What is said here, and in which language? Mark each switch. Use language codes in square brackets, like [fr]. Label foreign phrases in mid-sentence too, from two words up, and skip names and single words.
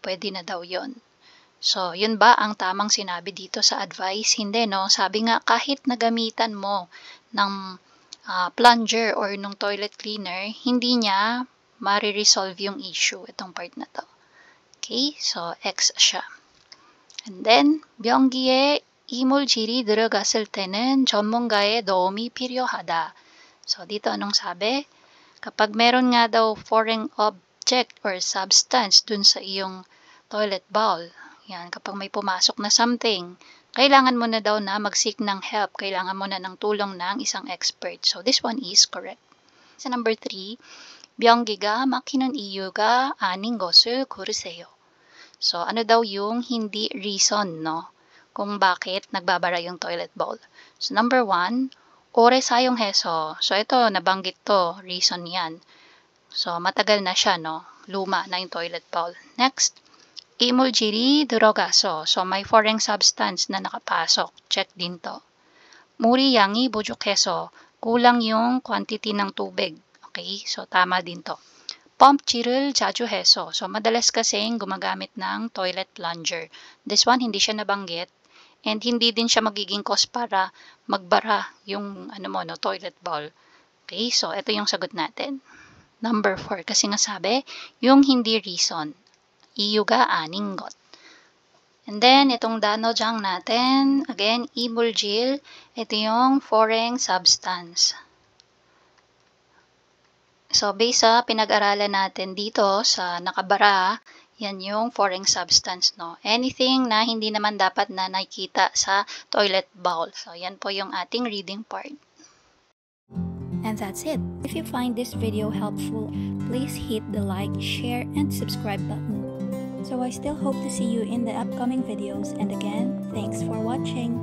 [tl] Pwede na daw yon. So, yun ba ang tamang sinabi dito sa advice? Hindi, no? Sabi nga, kahit nagamitan mo ng [en] plunger or [tl] ng [en] toilet cleaner, [tl] hindi niya mariresolve yung issue, itong part na to. Okay, so X siya. [en] And then, [ko] 변기에 이물질이 들어갔을 때는 전문가의 도움이 필요하다. [tl] So, dito anong sabi? Kapag meron nga daw [en] foreign object or substance [tl] dun sa iyong [en] toilet bowl, [tl] yan, kapag may pumasok na something, kailangan mo na daw na mag-seek ng help. Kailangan mo na ng tulong ng isang expert. [en] So, this one is correct. [tl] Sa number 3, [ko] 변기가 막히는 이유가 아닌 것을 고르세요. [tl] So, ano daw yung hindi reason, no? Kung bakit nagbabara yung [en] toilet bowl. So, number 1, [ko] 오래 사용해서. [tl] So, ito, nabanggit to. Reason yan. So, matagal na siya, no? Luma na yung toilet bowl. [en] Next, [ko] 이물질이 들어가서. [tl] So, may [en] foreign substance [tl] na nakapasok. Check din to. [ko] 물이 양이 부족해서. [tl] Kulang yung quantity ng tubig. Okay? So, tama din to. [ko] 펌질을 자주 해서. [tl] So, madalas kasing gumagamit ng [en] toilet plunger. This one, [tl] hindi siya nabanggit. And hindi din siya magiging cause para magbara yung [en] toilet bowl. [tl] Okay, so ito yung sagot natin. Number 4, kasi nga sabi, yung hindi reason. [ko] 이유가 아닌 것. [en] And then, [tl] itong 단어장 natin, again, 이물질. Ito yung [en] foreign substance. [tl] So, based sa pinag-aralan natin dito sa nakabara, yan yung [en] foreign substance, [tl] no? Anything na hindi naman dapat na nakikita sa [en] toilet bowl. [tl] So, yan po yung ating reading part. [en] And that's it. If you find this video helpful, please hit the like, share, and subscribe button. So I still hope to see you in the upcoming videos, and again, thanks for watching.